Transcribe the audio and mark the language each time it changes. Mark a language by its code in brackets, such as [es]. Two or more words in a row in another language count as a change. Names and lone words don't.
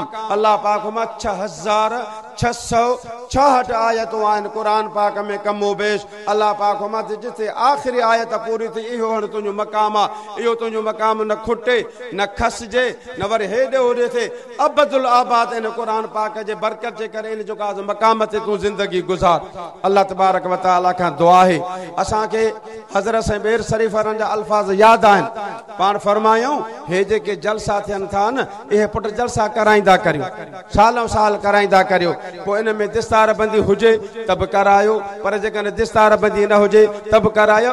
[sd] अल्लाह पाक मां 6666 आयतूं आहिनि क़ुर पाक में कमो बेश। अल्लाह पाक मां जिते आख़िरी आयत पूरी थी इहो हाणे तुंहिंजो मक़ाम आहे। इहो तुंहिंजो मक़ाम न खुटे न खसिजे न वरी हेॾे होॾे थिए, [ar] أبد الآباد [sd] इन क़ुर पाक जे बरकत जे करे इन जो मक़ाम ते तूं ज़िंदगी गुज़ार। [ar] الله تبارك وتعالى [sd] खां दुआ आहे असांखे हज़रत साईं बेर शरीफ़ वारनि जा अल्फाज़ यादि आहिनि। पाण फरमायूं हे जेके जलसा थियनि था न इहे पुट जलसा कराईंदा करियो, सालों साल कराईंदा करियो। पोइ इन में दिस्तार बंदी हुजे त बि करायो, पर जेकॾहिं दिस्तार बंदी न हुजे त बि करायो।